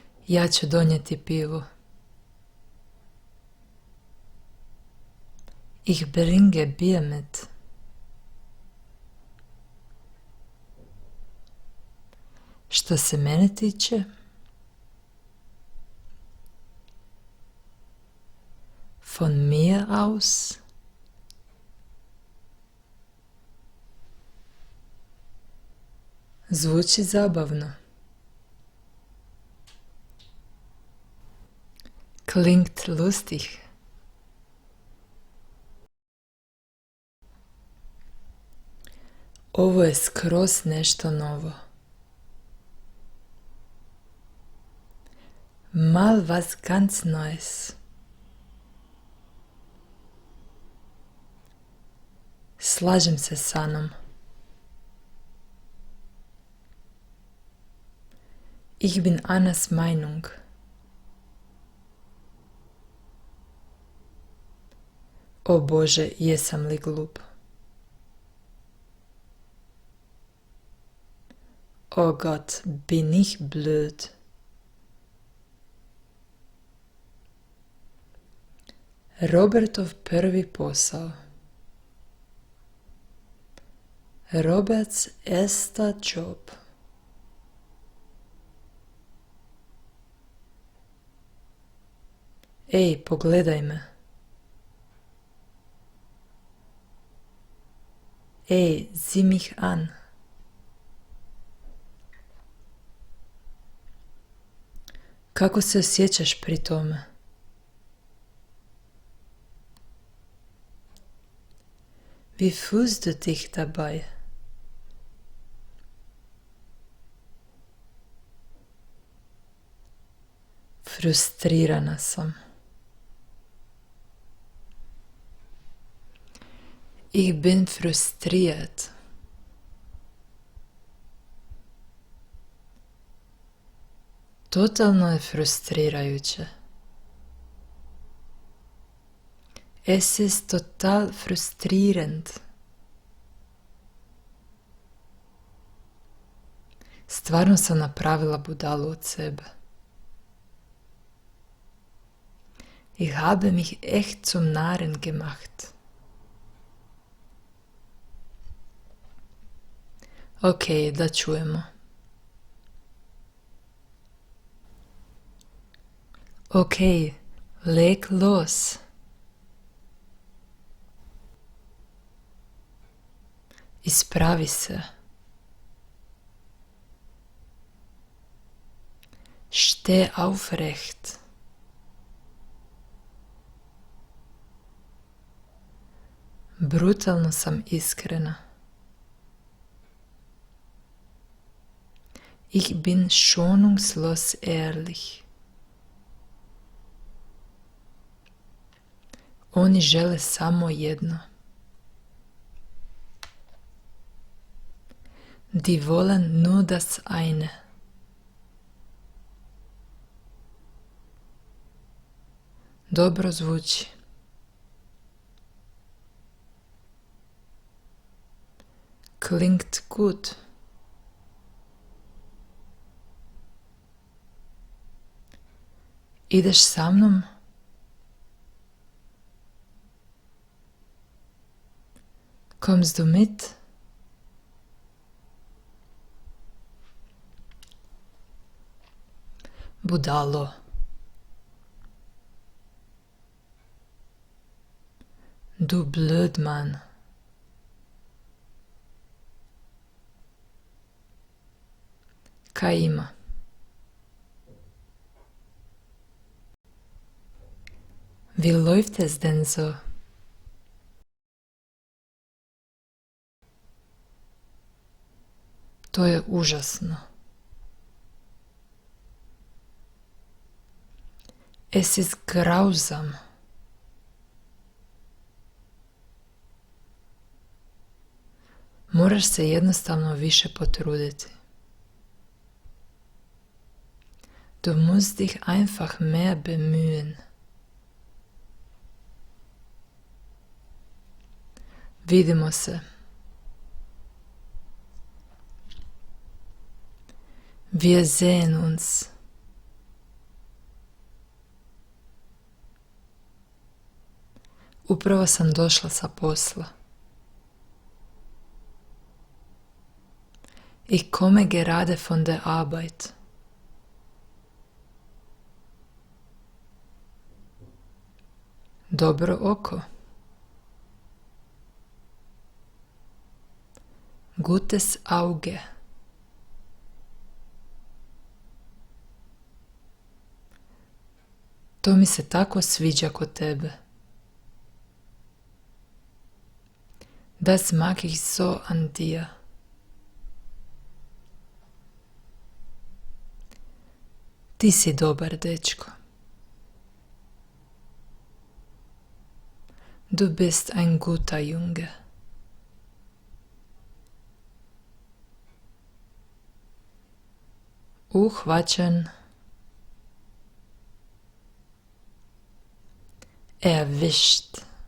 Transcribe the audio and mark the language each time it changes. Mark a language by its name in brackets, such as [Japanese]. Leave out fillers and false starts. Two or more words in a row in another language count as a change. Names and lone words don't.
[Croatian] Ja ću donijeti pivu. [German] Ich bringe Bier mit. [Croatian] Što se mene tiče, [German] von mir aus, [Croatian] zvuči zabavno. [German] Klingt lustig. [Croatian] Ovo je skroz nešto novo. [German] Mal was ganz Neues. [Croatian] Slažem se s Anom. [German] Ich bin Annas Meinung. [Croatian] O Bože, jesam li glup? [German] O Gott, bin ich blöd? [Croatian] Robertov prvi posao. [German] Roberts erster Job. [Croatian] Ej, pogledaj me. [German] Ej, sieh mich an. [Croatian] Kako se osjećaš pri tome? [German] Wie fühlst du dich dabei? [Croatian] Frustrirana sam. [German] Ich bin frustriert. [Croatian] Totalno je frustrirajuće. [German] Es ist total frustrierend. [Croatian] Stvarno sam napravila budalu od sebe. [German] Ich habe mich echt zum Narren gemacht. [Croatian] Ok, da čujemo. [German] Ok, leg los. [Croatian] Ispravi se. [German] Steh aufrecht. [Croatian] Brutalno sam iskrena. [German] Ich bin schonungslos ehrlich. [Croatian] Oni žele samo jedno. [German] Die wollen nur das eine. [Croatian] Dobro zvuči. [German] Klingt gut. [Croatian] Ideš sa mnom? [German] Kommst du mit? [Croatian] Budalo. [German] Du blöd Mann. [Croatian] Kaj ima? [German] Wie läuft es denn so? [Croatian] To je užasno. [German] Es ist grausam. [Croatian] Moraš se jednostavno više potruditi. [German] Du musst dich einfach mehr bemühen. [Croatian] Vidimo se. [German] Wir sehen uns. [Croatian] Upravo sam došla sa posla. [German] Ich komme gerade von der Arbeit. [Croatian] Dobro oko. [German] Gutes Auge. [Croatian] To mi se tako sviđa kod tebe. [German] Das mag ich so an dir. [Croatian] Ti si dobar dečko. [German] Du bist ein guter Junge. [Croatian] Uhvaćen. [German] Erwischt.